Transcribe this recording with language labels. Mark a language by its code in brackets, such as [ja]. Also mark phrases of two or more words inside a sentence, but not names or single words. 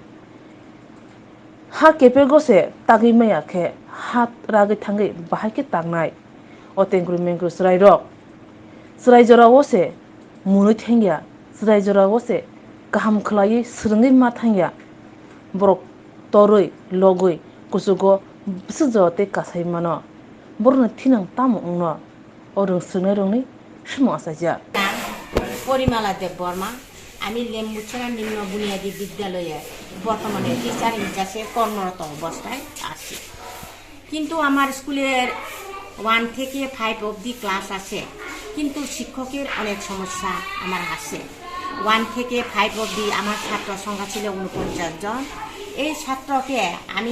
[trp] हा केपे गसे तागै मायाखे हा रागै थांगै बाहायके तांनाय अ तेंक्रु मेंक्रु स्राय र स्राय जरावसे मुनै थेंगिया स्राय जरावसे गाहाम खलायै स्रोङै मा थांगिया बरक तरै लगै कुसुगो बिसुजते कासाय मानो बरनो थिनां ताम ओंनो अ रोंस्रोंनाय रोंनाय सुमु आसायजा [bn] পরিমালা দেব বর্মা আমি লেম্বুছড়া নিম্ন বুনিয়াদী বিদ্যালয়ে বর্তমানে টিচার হিসাবে কর্মরত অবস্থায় আছি কিন্তু আমার স্কুলের 1 থেকে 5 অবধি ক্লাস আছে কিন্তু শিক্ষকের অনেক সমস্যা আমার আছে 1 থেকে 5 অবধি আমার ছাত্র সংখ্যা ছিল 49 জন এই ছাত্রকে আমি